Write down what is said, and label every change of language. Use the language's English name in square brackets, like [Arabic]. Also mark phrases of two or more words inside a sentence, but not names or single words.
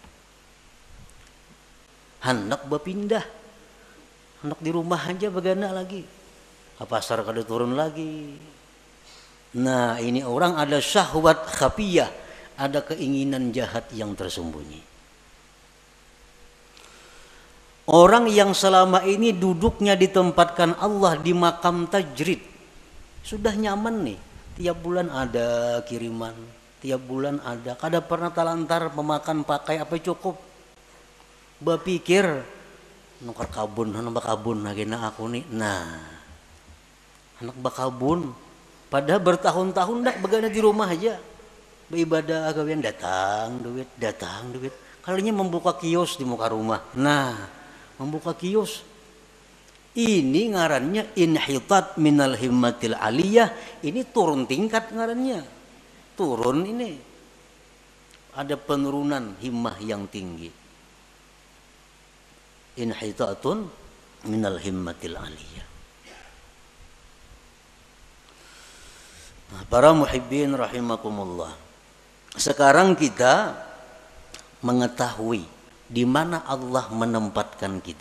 [Banjar] Hendak berpindah, hendak di rumah aja bagana lagi, pasar kada turun lagi. [Indonesian] Nah, ini orang ada [Arabic] شهوة خفية, [Indonesian] ada keinginan jahat yang tersembunyi. [Banjar] Orang yang selama ini duduknya ditempatkan Allah di makam tajrid, sudah nyaman nih, tiap bulan ada kiriman, tiap bulan ada, kada pernah talantar memakan pakai apa cukup. Berpikir nukar kabun, anak bakabun agena aku nih. Nah, anak bakabun padahal bertahun-tahun dak begana di rumah aja beribadah agawian, datang duit. Kalinya membuka kios di muka rumah. Nah, membuka kios ini ngarannya [Arabic] انحطاط من الهمة العالية. [Banjar] Ini turun tingkat ngarannya, turun ini, ada penurunan himmah yang tinggi. [Arabic] انحطاط من الهمة العالية. [Indonesian] Nah, para [Arabic] محبين رحمكم الله, [Indonesian] sekarang kita mengetahui di mana Allah menempatkan kita.